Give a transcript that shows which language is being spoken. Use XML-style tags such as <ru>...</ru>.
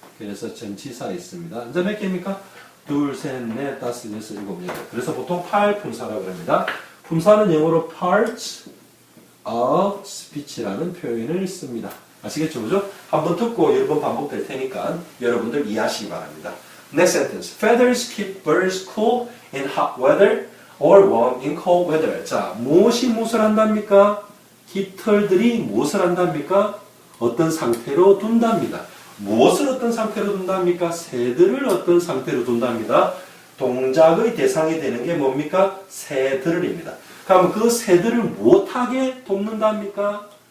<ko>그래서 전치사 있습니다. 이제 몇 개입니까? 둘, 셋, 넷, 다섯, 여섯, 일곱, 여덟. 그래서 보통 8품사라고 합니다. 품사는 영어로</ko> <en>parts of speech</en> <ko>라는 표현을 씁니다. 아시겠죠? 그죠? 한번 듣고 여러 번 반복될 테니까 여러분들 이해하시기 바랍니다.</ko> <en>Next sentence. Feathers keep birds cool in hot weather or warm in cold weather.</en> <ko>자, 무엇을 한답니까? 깃털들이 무엇을 한답니까? 어떤 상태로 둔답니다. 무엇을 어떤 상태로 둔답니까? 새들을 어떤 상태로 둔답니다. 동작의 대상이 되는 게 뭡니까? 새들입니다. 그럼 그 새들을 무엇하게 돕는답니까?</ko>